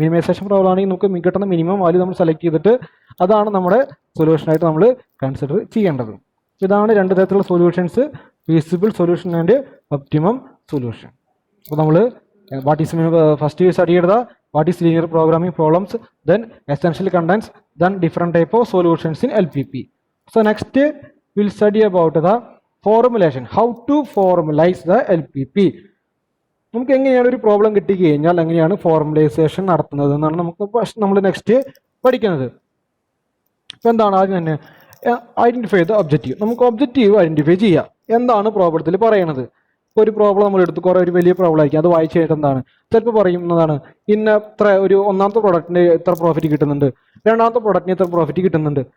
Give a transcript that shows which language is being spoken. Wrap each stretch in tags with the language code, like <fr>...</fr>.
<ml>Minimisation problem ആണെങ്കിൽ നമുക്ക് കിട്ടുന്ന മിനിമം വാല്യൂ നമ്മൾ സെലക്ട് ചെയ്തിട്ട് അതാണ് നമ്മുടെ സൊല്യൂഷനായിട്ട് നമ്മൾ കൺസിഡർ ചെയ്യേണ്ടത്. ഇതാണ് രണ്ട് തരത്തിലുള്ള solutions, feasible solution and optimum solution. അപ്പോൾ നമ്മൾ</ml> <en>What is first study ചെയ്ത what is linear programming problems, then essential contents, then different type of solutions in LPP. So next we'll study about the formulation, how to formalize the LPP.</en> <ml>നമുക്ക് എങ്ങനെയാണ് ഒരു problem കിട്ടി കഴിഞ്ഞാൽ എങ്ങനെയാണ് ഫോർമുലൈസേഷൻ നടത്തുന്നത് എന്നാണ് നമ്മൾ നെക്സ്റ്റ് പഠിക്കുന്നത്. അപ്പോൾ എന്താണ് ആദ്യം തന്നെ</ml> <en>Identify the objective.</en> <ml>നമുക്ക് ഒബ്ജക്റ്റീവ് ഐഡന്റിഫൈ ചെയ്യാം. എന്താണ് പ്രോബ്ലത്തിൽ പറയണത്? ഇപ്പോൾ ഒരു പ്രോബ്ലം നമ്മൾ എടുത്ത് കുറേ ഒരു വലിയ പ്രോബ്ലം ആയിരിക്കും, അത് വായിച്ചു കഴിഞ്ഞിട്ട് എന്താണ് ചിലപ്പോൾ പറയുന്നതാണ് ഇന്ന ഒരു ഒന്നാമത്തെ പ്രോഡക്റ്റിന് ഇത്ര പ്രോഫിറ്റ് കിട്ടുന്നുണ്ട്, രണ്ടാമത്തെ പ്രോഡക്റ്റിന് ഇത്ര പ്രോഫിറ്റ് കിട്ടുന്നുണ്ട്.</ml>